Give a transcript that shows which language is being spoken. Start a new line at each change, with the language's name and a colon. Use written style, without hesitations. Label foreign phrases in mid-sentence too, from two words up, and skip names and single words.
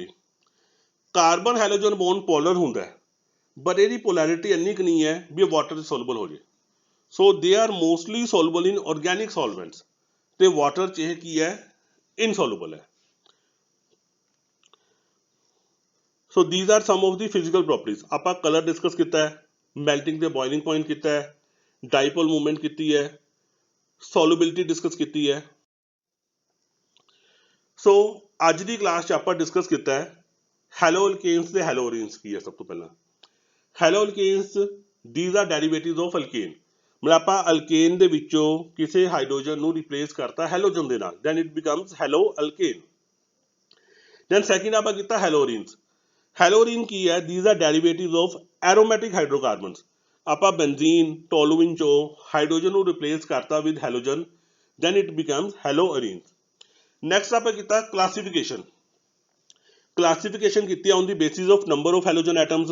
English: carbon halogen bond polar
Punjabi: ਹੁੰਦਾ ਹੈ, ਬਟ ਇਹਦੀ ਪੋਲੈਰਿਟੀ ਇੰਨੀ ਕੁ ਨਹੀਂ ਹੈ ਵੀ ਇਹ ਵਾਟਰ 'ਚ ਸੋਲੂਬਲ ਹੋ ਜੇ।
English: so they are mostly soluble in organic solvents,
Punjabi: ਤੇ ਵਾਟਰ 'ਚ ਇਹ ਕੀ ਹੈ? ਇਨਸੋਲੂਬਲ ਹੈ। ਸੋ
English: these are some of the physical properties।
Punjabi: ਆਪਾਂ
English: colour discuss
Punjabi: ਕੀਤਾ ਹੈ, ਮੈਲਟਿੰਗ ਤੇ
English: boiling point
Punjabi: ਕੀਤਾ ਹੈ,
English: dipole movement
Punjabi: ਕੀਤੀ ਹੈ,
English: solubility discuss
Punjabi: ਕੀਤੀ ਹੈ। ਸੋ ਅੱਜ ਦੀ ਕਲਾਸ 'ਚ ਆਪਾਂ ਡਿਸਕਸ ਕੀਤਾ ਹੈ ਹੈਲੋਅਲਕੇਨਸ ਤੇ ਹੈਲੋਅਰੀਨਸ ਕੀ ਹੈ। ਸਭ ਤੋਂ ਪਹਿਲਾਂ ਹੈਲੋਅਲਕੇਨਸ
English: these are derivatives of alkane।
Punjabi: ਮਤਲਬ ਆਪਾਂ ਅਲਕੇਨ ਦੇ ਵਿੱਚੋਂ ਕਿਸੇ ਹਾਈਡਰੋਜਨ ਨੂੰ ਰਿਪਲੇਸ ਕਰਤਾ ਹੈਲੋਜਨ ਦੇ ਨਾਲ,
English: then it becomes ਹੈਲੋਅਲਕੇਨ।
Punjabi: ਦੈਨ ਸੈਕਿੰਡ ਆਪਾਂ ਕੀਤਾ ਹੈਲੋਰੀਨਸ। ਹੈਲੋਰੀਨ ਕੀ ਹੈ?
English: these are derivatives of aromatic hydrocarbons.
Punjabi: ਆਪਾਂ ਬੈਂਜ਼ੀਨ ਟੋਲੂਇਨ ਚੋਂ ਹਾਈਡਰੋਜਨ ਨੂੰ ਰਿਪਲੇਸ ਕਰਤਾ
English: with halogen, then it becomes haloarene.
Punjabi: ਨੈਕਸਟ ਆਪਾਂ ਕੀਤਾ ਕਲਾਸੀਫਿਕੇਸ਼ਨ।
English: classification ਕੀਤੀ on the basis of number of halogen atoms।